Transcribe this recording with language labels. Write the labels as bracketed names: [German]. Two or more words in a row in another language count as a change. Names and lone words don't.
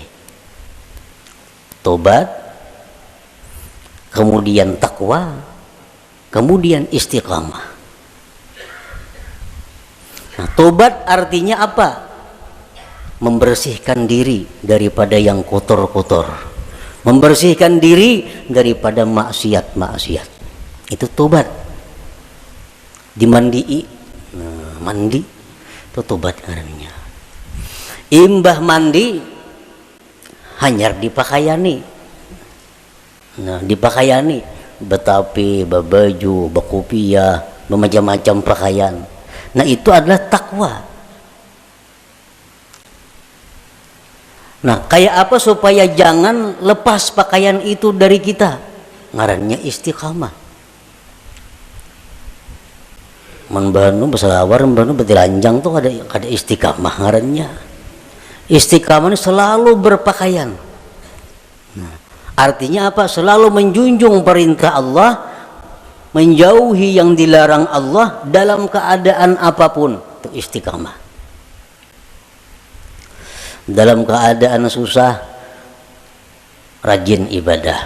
[Indonesian] Tobat, kemudian takwa, kemudian istiqamah. Nah, tobat artinya apa? Membersihkan diri daripada yang kotor-kotor, membersihkan diri daripada maksiat-maksiat. Itu tobat. [Banjar] Dimandii, [Indonesian] nah, mandi itu tobat artinya. [Banjar] Imbah mandi hanyar dipakaiani. Nah, dipakaiani betapi, babaju, bakupia, bermacam-macam pakaian. [Indonesian] Nah, itu adalah takwa. Nah, kayak apa supaya jangan lepas pakaian itu dari kita? [Banjar] Ngarannya istiqamah. Membanu beselawar, membanu betilanjang tuh ada istiqamah ngarannya. [Indonesian] Istiqamah selalu berpakaian. Nah, artinya apa? Selalu menjunjung perintah Allah, menjauhi yang dilarang Allah dalam keadaan apapun. Itu istiqamah. Dalam keadaan susah, rajin ibadah.